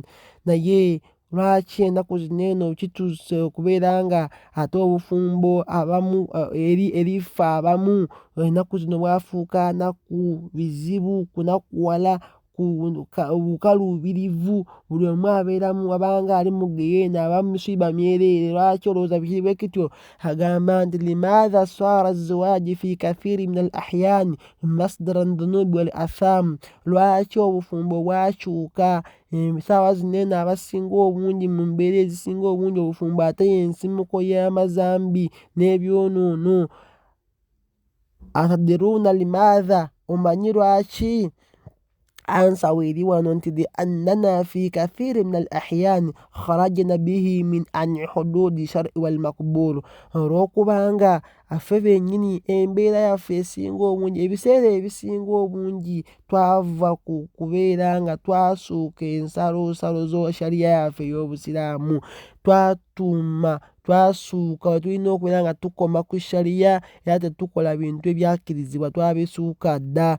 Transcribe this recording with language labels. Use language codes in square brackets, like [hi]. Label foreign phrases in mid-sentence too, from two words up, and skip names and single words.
[lg] Naye lwaki ennaku zino eno kituuse okubeera nga ate obufumbo abamu erifa abamu ennaku zino bwafuuka naku bizibu, kunakuwala, bukaluubirivu, buli omu abeeramu abanga ali mu geyeena, abamu misiiba myereere. Lwaki olowooza bwe kityo? Agamba nti [ar] لماذا صار الزواج في كثير من الأحيان مصدرا الذنوب والآثام. [lg] Lwaki obufumbo bwakyuka? Essaawa zino eno abasinga obungi mu mbeera ezisinga obungi obufumbo ate y'ensimuko y'amazambi n'ebyonoono. [ar] أتدرون لماذا? [lg] Omanyi lwaki? Ansa weeri wano nti [ar] لأننا في كثير من الأحيان خرجنا به من حدود الشرع والمقبول. [lg] Olw'okubanga ffe bennyini embeera yaffe esinga obungi, ebiseera ebisinga obungi twava ku kubeera nga twasuuka ensalosalo zo shariya yaffe ey'obusiraamu, twasuuka we tulina okubeera nga tukoma ku shariya era tetukola bintu ebyakkirizibwa twabisuuka dda.